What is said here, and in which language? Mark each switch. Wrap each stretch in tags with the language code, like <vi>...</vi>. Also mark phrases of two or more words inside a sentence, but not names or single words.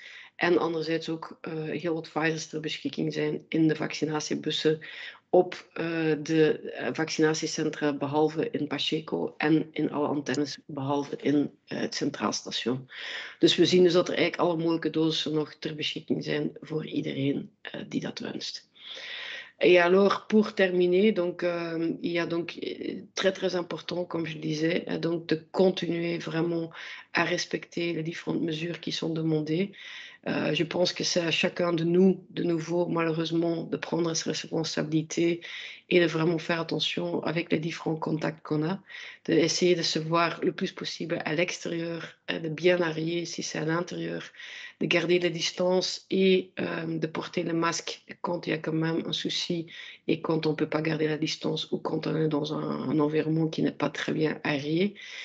<nl>En anderzijds ook heel wat Pfizers ter beschikking zijn in de vaccinatiebussen op de vaccinatiecentra, behalve in Pacheco en in alle antennes, behalve in het Centraal Station. Dus we zien dus dat er eigenlijk alle mogelijke dosissen nog ter beschikking zijn voor iedereen die dat wenst.</nl> <fr>Et alors, pour terminer, donc, il y a donc très très important, comme je le disais, donc de continuer vraiment à respecter les différentes mesures qui sont demandées. Je pense que c'est à chacun de nous, de nouveau, malheureusement, de prendre ses responsabilités et de vraiment faire attention avec les différents contacts qu'on a, d'essayer de se voir le plus possible à l'extérieur, de bien arrier si c'est à l'intérieur, de garder les distances et de porter le masque quand il y a quand même un souci et quand on ne peut pas garder la distance ou quand on est dans un environnement qui n'est pas très bien aéré.</fr>